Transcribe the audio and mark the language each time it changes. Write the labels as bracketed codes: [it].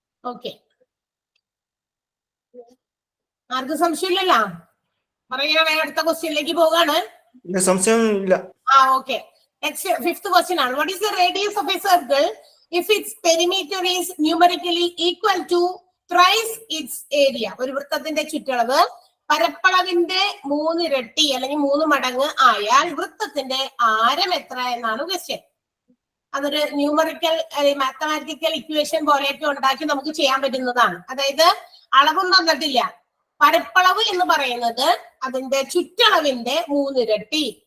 [ml] Okay, ആർക്കും സംശയമില്ലല്ലോ? പറയുകയാണെ അടുത്ത ക്വസ്റ്റ്യനിലേക്ക് പോകാണ്. സംശയം ഇല്ല. ഓക്കെ, നെക്സ്റ്റ് 5th ക്വസ്റ്റ്യൻ ആണ്. [en] What is the radius of a circle if its perimeter is numerically equal to thrice its area? [ml] ഒരു വൃത്തത്തിന്റെ ചുറ്റളവ് പരപ്പളവിന്റെ 3 ഇരട്ടി അല്ലെങ്കിൽ 3 മടങ്ങ് ആയാൽ വൃത്തത്തിന്റെ ആരം എത്ര എന്നാണ് ക്വസ്റ്റ്യൻ. അതൊരു ന്യൂമറിക്കൽ മാത്തമാറ്റിക്കൽ ഇക്വേഷൻ പോലെയൊക്കെ ഉണ്ടാക്കി നമുക്ക് ചെയ്യാൻ പറ്റുന്നതാണ്. അതായത് അളവും തന്നിട്ടില്ല. പരപ്പളവ് എന്ന് പറയുന്നത് അതിന്റെ ചുറ്റളവിന്റെ 3 ഇരട്ടി.